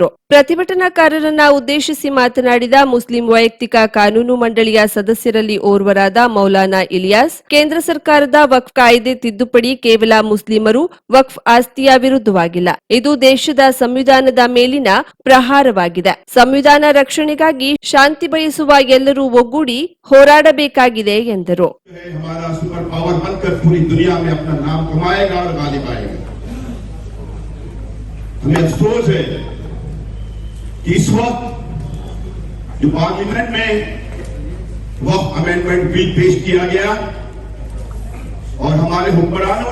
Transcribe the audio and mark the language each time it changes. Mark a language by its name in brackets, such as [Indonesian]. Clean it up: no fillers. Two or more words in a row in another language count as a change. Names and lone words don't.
[Kannada] ಪ್ರತಿಭಟನಾಕಾರರನ್ನ ಉದ್ದೇಶಿಸಿ ಮಾತನಾಡಿದ ಮುಸ್ಲಿಂ ವೈಯಕ್ತಿಕ ಕಾನೂನು ಮಂಡಳಿಯ ಸದಸ್ಯರಲ್ಲಿ ಓರ್ವರಾದ ಮೌಲಾನಾ ಇಲಿಯಾಸ್, ಕೇಂದ್ರ ಸರ್ಕಾರದ ವಕ್ಫ್ ಕಾಯ್ದೆ ತಿದ್ದುಪಡಿ ಕೇವಲ ಮುಸ್ಲಿಮರು ವಕ್ಫ್ ಆಸ್ತಿಯ ವಿರುದ್ಧವಾಗಿಲ್ಲ, ಇದು ದೇಶದ ಸಂವಿಧಾನದ ಮೇಲಿನ ಪ್ರಹಾರವಾಗಿದೆ. ಸಂವಿಧಾನ ರಕ್ಷಣೆಗಾಗಿ ಶಾಂತಿ ಬಯಸುವ ಎಲ್ಲರೂ ಒಗ್ಗೂಡಿ ಹೋರಾಡಬೇಕಾಗಿದೆ ಎಂದರು. [Hindi] हमें अफसोस है कि इस वक्त जो पार्लियामेंट में वक्फ [English] amendment bill [Hindi] पेश किया गया और हमारे हुक्मरानों